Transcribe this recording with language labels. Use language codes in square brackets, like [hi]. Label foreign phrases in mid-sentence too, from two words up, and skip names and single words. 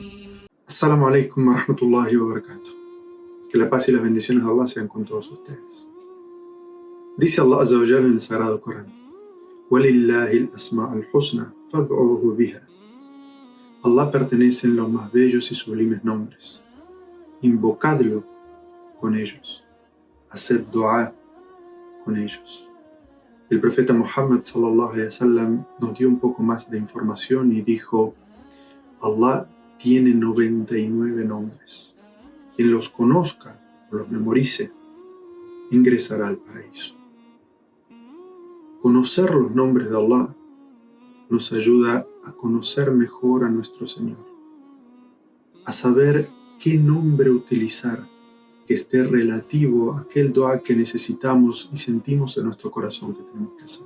[ar] السلام عليكم ورحمة الله وبركاته. [es] Que la paz y las bendiciones de Allah sean con todos ustedes. Dice Allah [ar] عز وجل [es] en el Sagrado Corán: [ar] وَلِلَّهِ الْأَسْمَاءُ الْحُسْنَى فَادْعُوهُ بِهَا. [es] Allah pertenecen los más bellos y sublimes nombres. Invocadlo con ellos. Haced dua con ellos. El profeta Muhammad [ar] صلى الله عليه وسلم [es] nos dio un poco más de información y dijo: Allah tiene 99 nombres. Quien los conozca o los memorice, ingresará al paraíso. Conocer los nombres de Allah nos ayuda a conocer mejor a nuestro Señor, a saber qué nombre utilizar que esté relativo a aquel dua que necesitamos y sentimos en nuestro corazón que tenemos que hacer.